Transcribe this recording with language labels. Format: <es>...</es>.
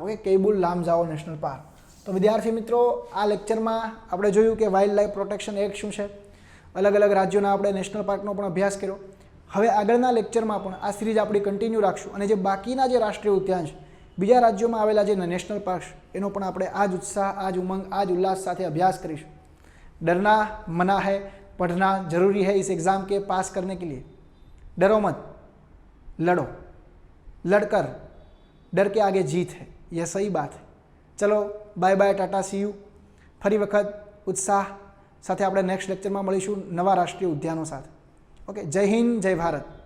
<gu>Okay, કૈબુલ લામઝાઓ national park. તો વિદ્યાર્થી મિત્રો, આ લેક્ચરમાં આપણે જોયું કે વાઇલ્ડ લાઇફ પ્રોટેક્શન એક્ટ શું છે, અલગ અલગ રાજ્યોના આપણે નેશનલ પાર્કનો પણ અભ્યાસ કર્યો. હવે આગળના લેક્ચરમાં પણ આ સિરીઝ આપણી કન્ટિન્યુ રાખશું અને જે બાકીના જે રાષ્ટ્રીય ઉદ્યાન છે, બીજા રાજ્યોમાં આવેલા જે નેશનલ પાર્ક છે એનો પણ આપણે આ જ ઉત્સાહ, આ જ ઉમંગ, આ જ ઉલ્લાસ સાથે અભ્યાસ કરીશું.</gu> <hi>डरना मना है, पढ़ना जरूरी है इस एग्ज़ाम के पास करने के लिए. डरो मत, लड़ो, लड़कर डर के आगे जीत है, यह सही बात है. चलो bye bye, Tata,</hi> <en>See you.</en> <gu>ફરી વખત ઉત્સાહ સાથે આપણે નેક્સ્ટ લેક્ચરમાં મળીશું નવા રાષ્ટ્રીય ઉદ્યાનો સાથે. ઓકે, જય હિન્દ, જય ભારત.</gu>